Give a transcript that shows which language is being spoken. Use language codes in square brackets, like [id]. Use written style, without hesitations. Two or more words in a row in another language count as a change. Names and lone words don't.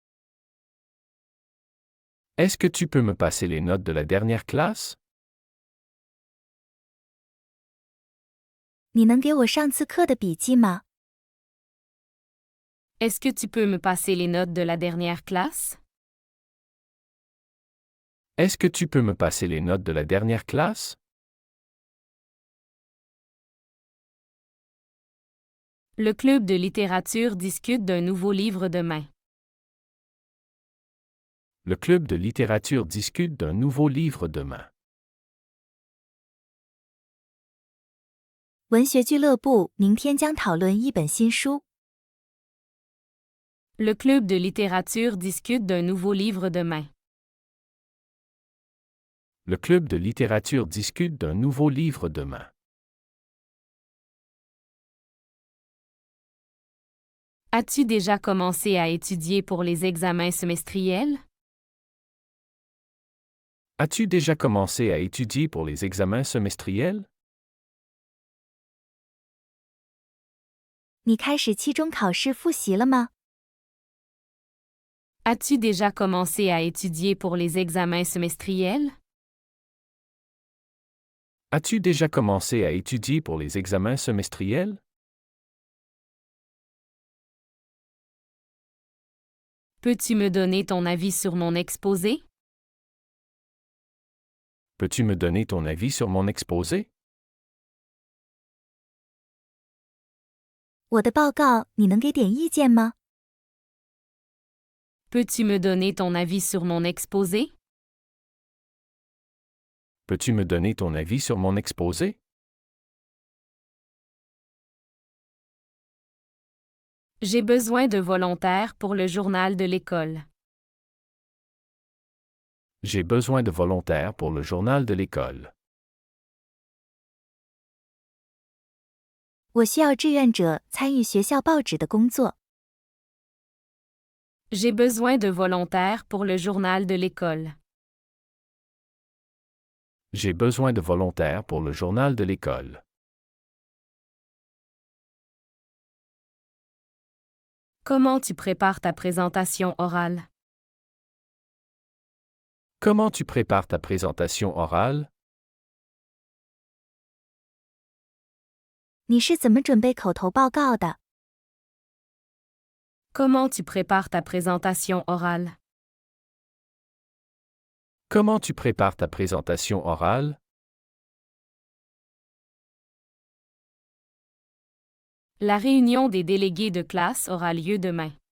[fr] Est-ce que tu peux me passer les notes de la dernière classe? [zh] 你能给我上次课的笔记吗？ [fr] Est-ce que tu peux me passer les notes de la dernière classe? Est-ce que tu peux me passer les notes de la dernière classe? Le club de littérature discute d'un nouveau livre demain. Le club de littérature discute d'un nouveau livre demain. [zh] 文学俱乐部明天将讨论一本新书。 [fr] Le club de littérature discute d'un nouveau livre demain. Le club de littérature discute d'un nouveau livre demain. As-tu déjà commencé à étudier pour les examens semestriels? As-tu déjà commencé à étudier pour les examens semestriels? [zh] 你开始期中考试复习了吗？ [fr] As-tu déjà commencé à étudier pour les examens semestriels? As-tu déjà commencé à étudier pour les examens semestriels? Peux-tu me donner ton avis sur mon exposé? Peux-tu me donner ton avis sur mon exposé? [zh] 我的报告你能给点意见吗？ [fr] Peux-tu me donner ton avis sur mon exposé? Peux-tu me donner ton avis sur mon exposé? J'ai besoin de volontaires pour le journal de l'école. J'ai besoin de volontaires pour le journal de l'école. [zh] 我需要志愿者参与学校报纸的工作。 [fr] J'ai besoin de volontaires pour le journal de l'école. J'ai besoin de volontaires pour le journal de l'école. Comment tu prépares ta présentation orale? Comment tu prépares ta présentation orale? [zh] 你是怎么准备口头报告的？ [fr] Comment tu prépares ta présentation orale? Comment tu prépares ta présentation orale? La réunion des délégués de classe aura lieu demain.